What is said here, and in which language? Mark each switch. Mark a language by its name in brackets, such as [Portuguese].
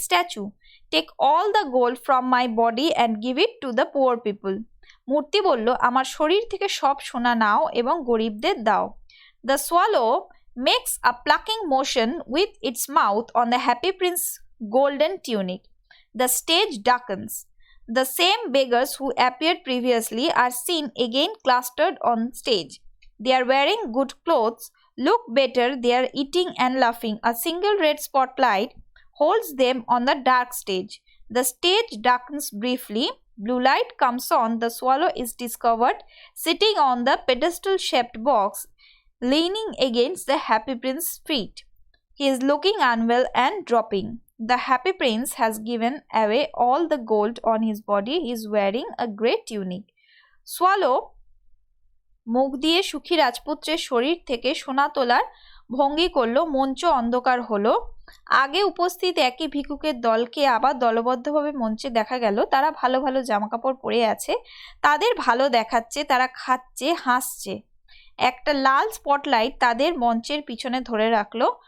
[English] Statue, take all the gold from my body and give it to the poor people. [Bangla] মূর্তি বলল আমার শরীর থেকে সব সোনা নাও এবং গরিবদের দাও। [English] The swallow makes a plucking motion with its mouth on the Happy Prince golden tunic. The stage darkens. The same beggars who appeared previously are seen again clustered on stage. They are wearing good clothes, look better, they are eating and laughing. A single red spotlight holds them on the dark stage. The stage darkens briefly. Blue light comes on. The swallow is discovered sitting on the pedestal-shaped box, leaning against the happy prince's feet. He is looking unwell and dropping. The happy prince has given away all the gold on his body. He is wearing a grey tunic. [Bangla] Swallow মুখ দিয়ে সুখী রাজপুত্রের শরীর থেকে সোনা তোলার ভঙ্গি করলো। মঞ্চ অন্ধকার হলো। আগে উপস্থিত একই ভিক্ষুকের দলকে আবার দলবদ্ধভাবে মঞ্চে দেখা গেল। তারা ভালো ভালো জামাকাপড় পরে আছে, তাদের ভালো দেখাচ্ছে, তারা খাচ্ছে, হাসছে। একটা লাল স্পটলাইট তাদের মঞ্চের পিছনে ধরে রাখলো।